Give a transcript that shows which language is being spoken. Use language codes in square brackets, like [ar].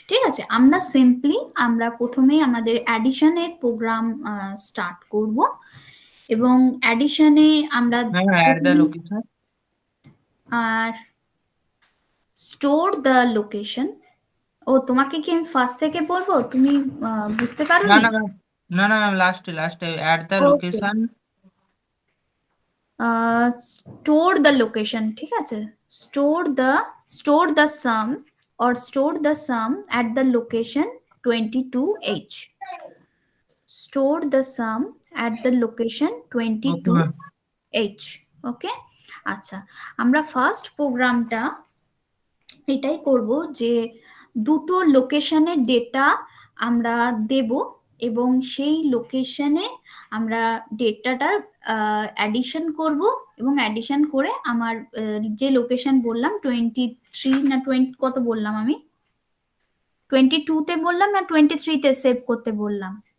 [bn] ঠিক আছে, আমরা প্রথমেই আমাদের অ্যাডিশনের প্রোগ্রাম স্টার্ট করব, এবং অ্যাডিশনে আমরা [en] add the location. আর store the location. [bn] ও, তোমাকে কি আমি ফার্স্ট থেকে বলবো? তুমি বুঝতে পারো? না ম্যাম, লাস্টে [en] add the location. Store the location, [bn] ঠিক আছে, [en] Store the sum or store the sum at the location 22H, store the sum at the location 22H। [bn] ওকে, আচ্ছা, আমরা ফার্স্ট প্রোগ্রামটা এটাই করব যে দুটো লোকেশনের ডেটা আমরা দেব, এবং সেই লোকেশনে আমরা ডেটাটা অ্যাডিশন করব, এবং অ্যাডিশন করে আমার যে লোকেশন বললাম 23 না 20 কত বললাম আমি, 22 তে বললাম না 23 তে সেভ করতে বললাম?